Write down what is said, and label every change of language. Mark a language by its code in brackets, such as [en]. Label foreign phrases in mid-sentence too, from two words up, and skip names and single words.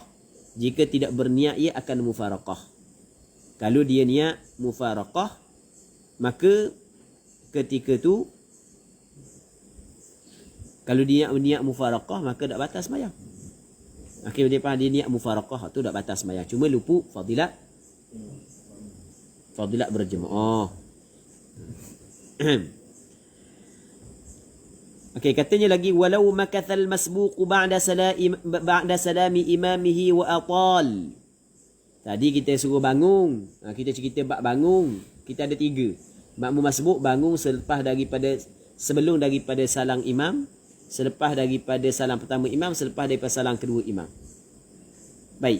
[ms] Jika tidak berniat ia akan mufaraqah. Kalau dia niat mufaraqah, maka ketika tu kalau dia niat mufaraqah maka tak batal sembahyang. Akhirnya dia niat mufaraqah tu tak batal sembahyang. Cuma lupa fadilat berjemaah. Okey, katanya lagi [ar] ولو مكث المسبوق بعد سلام إمامه وأطال. [ms] Tadi kita suruh bangun. Kita cerita bab bangun. Kita ada 3. Makmum masbuq bangun sebelum daripada salam imam, selepas daripada salam pertama imam, selepas daripada salam kedua imam. Baik.